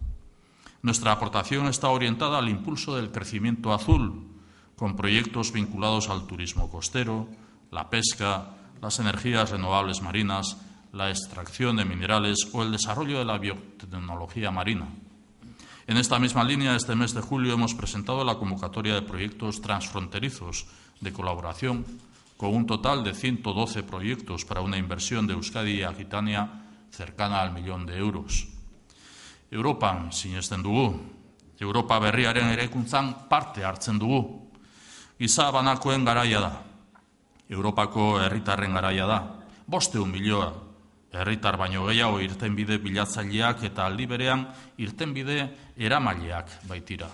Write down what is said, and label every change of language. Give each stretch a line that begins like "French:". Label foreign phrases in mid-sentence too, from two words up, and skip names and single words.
Spanish: Nuestra aportación está orientada al impulso del crecimiento azul, con proyectos vinculados al turismo costero, la pesca, las energías renovables marinas, la extracción de minerales o el desarrollo de la biotecnología marina. En esta misma línea, este mes de julio hemos presentado la convocatoria de proyectos transfronterizos de colaboración con un total de 112 proyectos para una inversión de Euskadi y Aquitania cercana al 1 millón de euros.
Basque: Europan sinesten dugu, Europa berriaren eraikuntzan parte hartzen dugu. Giza banakoen garaia da, Europako herritarren garaia da. 500 milioi herritar baino gehiago irtenbide bilatzaileak eta aldi berean irtenbide eramaileak baitira.